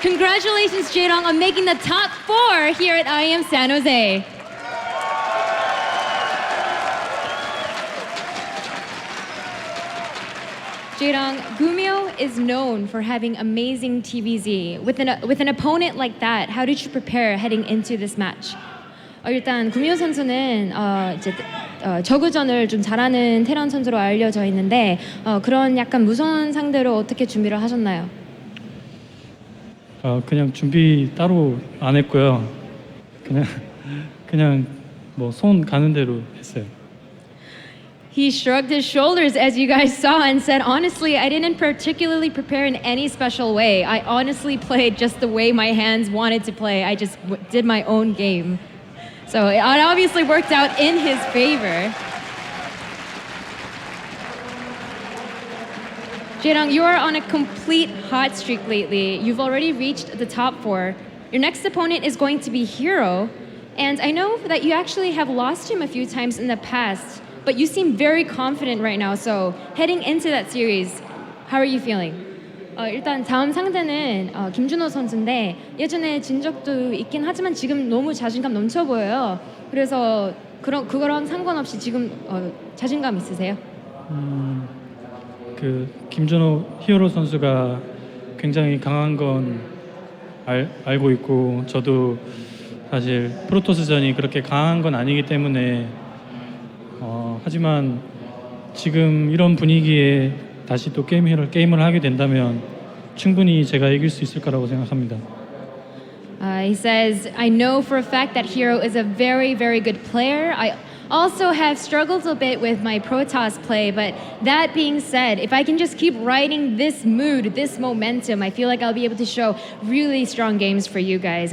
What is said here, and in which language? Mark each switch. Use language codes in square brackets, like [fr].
[en] Congratulations, Jaedong, on making the top 4 here at IEM San Jose. Jaedong, GuMiho is known for having amazing TVZ. With an opponent like that, how did you prepare heading into this match? [ko] 일단 구미호 선수는 이제 저그전을 좀 잘하는 테란 선수로 알려져 있는데 그런 약간 무서운 상대로 어떻게 준비를 하셨나요? 그냥 준비 따로 안 했고요. 그냥 뭐 손 가는 대로 했어요. [en] He shrugged his shoulders as you guys saw and said, honestly, I didn't particularly prepare in any special way. I honestly played just the way my hands wanted to play. I just did my own game. So it obviously worked out in his favor. Jaedong, you are on a complete hot streak lately. You've already reached the top 4. Your next opponent is going to be Hero. And I know that you actually have lost him a few times in the past, but you seem very confident right now. So heading into that series, how are you feeling? [ko] 일단 다음 상대는 김준호 선수인데 예전에 진 적도 있긴 하지만 지금 너무 자신감 넘쳐 보여요. 그래서 그거랑 상관없이 지금 자신감 있으세요? 그 김준호 히어로 선수가 굉장히 강한 건 알고 있고 저도 사실 프로토스전이 그렇게 강한 건 아니기 때문에 하지만 지금 이런 분위기에 다시 또 게임을 하게 된다면 충분히 제가 이길 수 있을 거라고 생각합니다. [en] He says, I know for a fact that Hero is a very, very good player. I also have struggled a bit with my Protoss play, but that being said, if I can just keep riding this mood, this momentum, I feel like I'll be able to show really strong games for you guys.